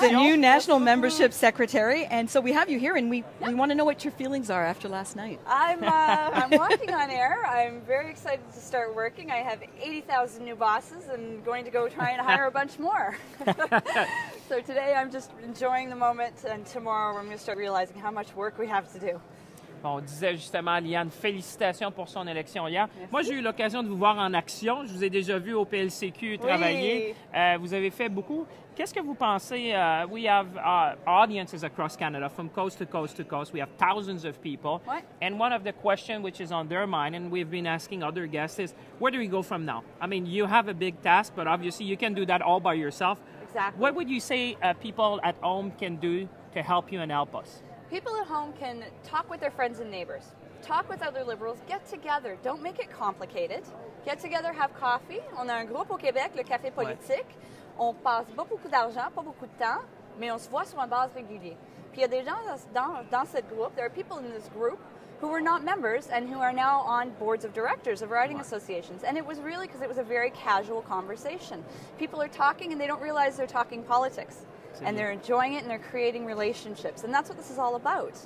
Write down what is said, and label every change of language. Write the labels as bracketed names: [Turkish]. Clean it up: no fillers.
[English] The new National Membership Secretary. And so we have you here, and we want to know what your feelings are after last night. I'm walking on air. I'm very excited to start working. I have 80,000 new bosses and going to go try and hire a bunch more. So today I'm just enjoying the moment, and tomorrow we're going to start realizing how much work we have to do. [French] Bon, on disait justement à Leanne, félicitations pour son élection hier. Merci. Moi, j'ai eu l'occasion de vous voir en action. Je vous ai déjà vu au PLCQ travailler. Vous avez fait beaucoup. Qu'est-ce que vous pensez? [English] We have audiences across Canada from coast to coast to coast. We have thousands of people. What? And one of the questions which is on their mind, and we've been asking other guests, is where do we go from now? I mean, you have a big task, but obviously you can do that all by yourself. Exactly. What would you say people at home can do to help you and help us? People at home can talk with their friends and neighbors. Talk with other Liberals. Get together. Don't make it complicated. Get together, have coffee. [French] On a un groupe au Québec, le Café Politique. Ouais. On passe pas beaucoup d'argent, pas beaucoup de temps, mais on se voit sur une base régulière. Puis il y a des gens dans cette groupe, [English] there are people in this group who were not members and who are now on boards of directors of riding associations. And it was really because it was a very casual conversation. People are talking and they don't realize they're talking politics. And they're enjoying it and they're creating relationships. And that's what this is all about.